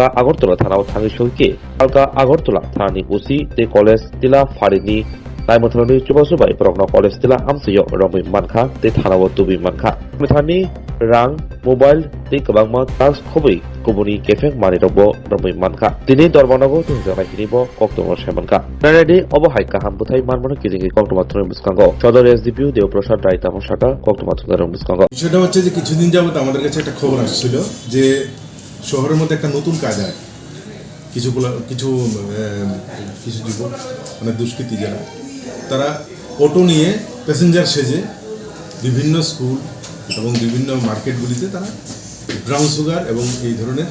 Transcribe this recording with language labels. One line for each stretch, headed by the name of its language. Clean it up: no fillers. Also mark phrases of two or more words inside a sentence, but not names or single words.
Kok Borok: Agortola thanao thangi soike Salka Agortola thani usi te college tila farini naimothloni chubasubai progno college tila amsiyo romoi mankha te thanao tubi mankha mithani rang mobile te kabangma tax khoboi kubuni kefek mani robo romoi mankha tini dorbonago tunjana hinibo koktuma semanka naredi obohai kaham buthai manmono kijingi koktuma thoni buskango সদর এসডিপিও দেবপ্রসাদ রায় তামসাকা কোক্তমা থুদার বুসকাঙ্গ
Bangla: সেটা হচ্ছে যে কিছুদিন যাবত আমাদের কাছে একটা খবর আসছিল যে শহরের মধ্যে একটা নতুন কাজ হয় কিছু যুবক মানে দুষ্কৃতী যারা তারা অটো নিয়ে প্যাসেঞ্জার সেজে বিভিন্ন স্কুল এবং বিভিন্ন মার্কেটগুলিতে তারা ব্রাউন সুগার এবং এই ধরনের